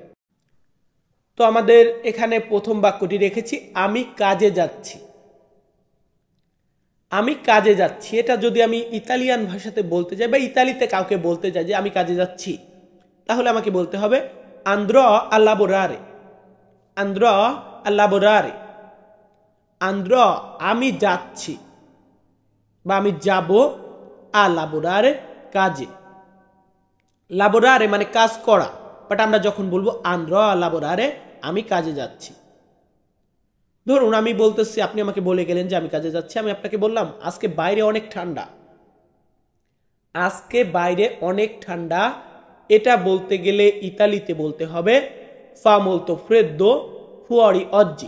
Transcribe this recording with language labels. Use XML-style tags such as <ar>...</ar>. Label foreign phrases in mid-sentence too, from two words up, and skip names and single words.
<bn>তো আমাদের এখানে প্রথম বাক্যটি রেখেছি, আমি কাজে যাচ্ছি। আমি কাজে যাচ্ছি, এটা যদি আমি ইতালিয়ান ভাষাতে বলতে যাই বা ইতালিতে কাউকে বলতে যাই যে আমি কাজে যাচ্ছি, তাহলে আমাকে বলতে হবে</bn> <it>andrò a lavorare. andrò a lavorare.</it> <bn>আন্দ্রো আমি যাচ্ছি বা আমি যাব,</bn> <it>a lavorare কাজে।</it> <bn>লাবোরারে মানে কাজ করা, বাট আমরা যখন বলবো</bn> <it>andrò a lavorare</it> <bn>আমি কাজে যাচ্ছি। ধরুন আমি বলতেছি, আপনি আমাকে বলে গেলেন যে আমি কাজে যাচ্ছি, আমি আপনাকে বললাম আজকে বাইরে অনেক ঠান্ডা। আজকে বাইরে অনেক ঠান্ডা, এটা বলতে গেলে ইতালিতে বলতে হবে</bn> <it>fa molto freddo fuori oggi.</it>